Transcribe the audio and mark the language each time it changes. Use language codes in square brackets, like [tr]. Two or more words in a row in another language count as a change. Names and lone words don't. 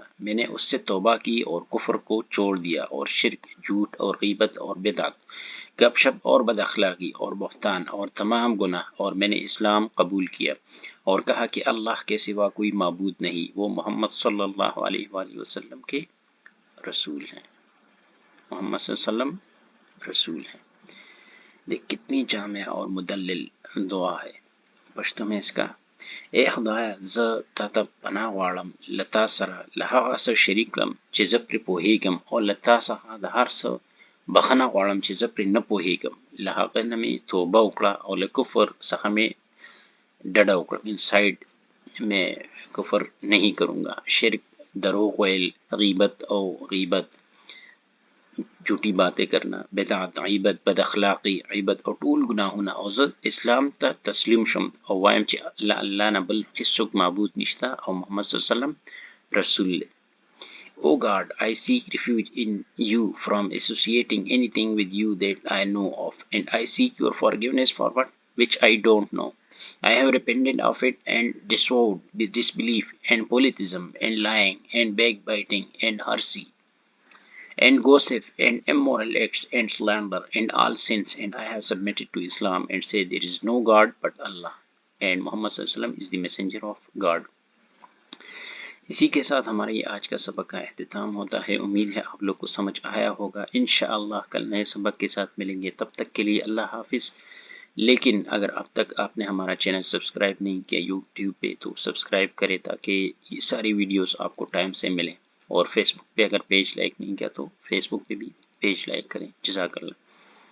[ur] میں نے اس سے توبہ کی اور کفر کو چھوڑ دیا، اور شرک، جھوٹ اور غیبت اور بدعت، گپ شپ اور بد اخلاقی اور بہتان اور تمام گناہ، اور میں نے اسلام قبول کیا اور کہا کہ اللہ کے سوا کوئی معبود نہیں، وہ محمد [ar] صلی اللہ علیہ وآلہ وسلم [ur] کے رسول ہیں۔ محمد [ar] صلی اللہ علیہ وسلم [ur] رسول ہیں۔ دیکھ کتنی جامع اور مدلل دعا ہے۔ پشتو میں اس کا، [ps] اے خدایا ز تاتا پناہ غواړم لتا سره له هغه څه شریک کړم چې زه پرې پوهیږم، او لتا څخه د هر څه بخښنه غواړم چې زه پرې نه پوهیږم، له هغه نه مې توبه وکړه او له کفر څخه مې ډډه وکړه، [ur] انسائڈ میں کفر نہیں کروں گا، شرک، [ps] دروغ ویل، [ur] غیبت جھوٹی باتیں کرنا، بدعت، [ps] عیبت، بد اخلاقی، عیبت او ټول گناهونه، او زه اسلام ته تسلیم شم او وایم چې الله نه بل هیڅوک معبود نشته او محمد [ar] صلی الله علیه وسلم [ps] رسول دی۔ [en] O God, I seek refuge in you from associating anything with you that I know of, and I seek your forgiveness for what which I don't know. I have repented of it and disavowed disbelief and polytheism and lying and backbiting and heresy and gossip and immoral acts and slander and all sins, and I have submitted to Islam and said there is no God but Allah, and Muhammad [ar] صلى الله عليه وسلم [en] is the messenger of God. [ur] اسی کے ساتھ ہمارا یہ آج کا سبق کا اختتام ہوتا ہے۔ امید ہے آپ لوگ کو سمجھ آیا ہوگا۔ انشاءاللہ کل نئے سبق کے ساتھ ملیں گے، تب تک کے لیے اللہ حافظ۔ لیکن اگر اب تک آپ نے ہمارا چینل سبسکرائب نہیں کیا یوٹیوب پہ تو سبسکرائب کریں تاکہ یہ ساری ویڈیوز آپ کو ٹائم سے ملیں، اور فیس بک پہ اگر پیج لائک نہیں کیا تو فیس بک پہ بھی پیج لائک کریں۔